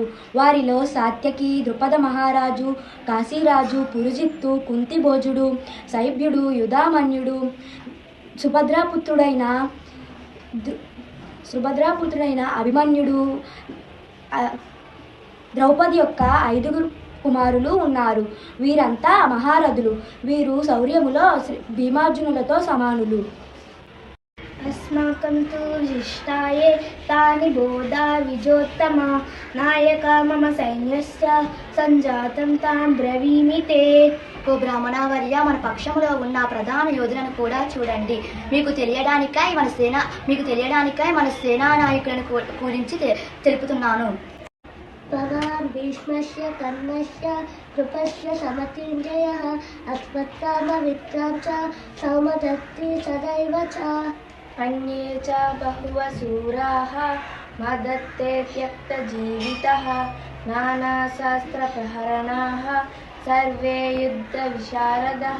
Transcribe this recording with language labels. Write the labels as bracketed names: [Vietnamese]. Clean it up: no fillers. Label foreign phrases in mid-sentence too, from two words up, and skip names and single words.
[Telugu] వారిలో సాత్యకి, ద్రుపద మహారాజు, కాశీరాజు, పురుజిత్తు, కుంతిభోజుడు, శైభ్యుడు, యుధామన్యుడు, సుభద్రాపుత్రుడైన అభిమన్యుడు, ద్రౌపది యొక్క 5 కుమారులు ఉన్నారు. వీరంతా మహారథులు. వీరు శౌర్యములో భీమార్జునులతో సమానులు. [Sanskrit] अस्माकं तु शिष्टाये तानि बोधा विजोत्तम नायक मम सैन्यस्य సంజాతం తాం బ్రవీమి తే। [Telugu] ఓ బ్రాహ్మణవర్య, మన పక్షములో ఉన్న ప్రధాన యోధులను కూడా చూడండి. మీకు తెలియడానికై మన సేనా నాయకులను గురించి తెలుపుతున్నాను. [Sanskrit] భగవాన్ భీష్మస్య కర్ణస్య కృపస్య సమతింజయః అశ్వత్థామ విక్రమ చ సౌమదత్తి సదైవ చ అన్యే చ బహువ శూరాః మదత్తే త్యక్తజీవితః నానాశాస్త్ర ప్రహరణాః సర్వే యుద్ధ విశారదః।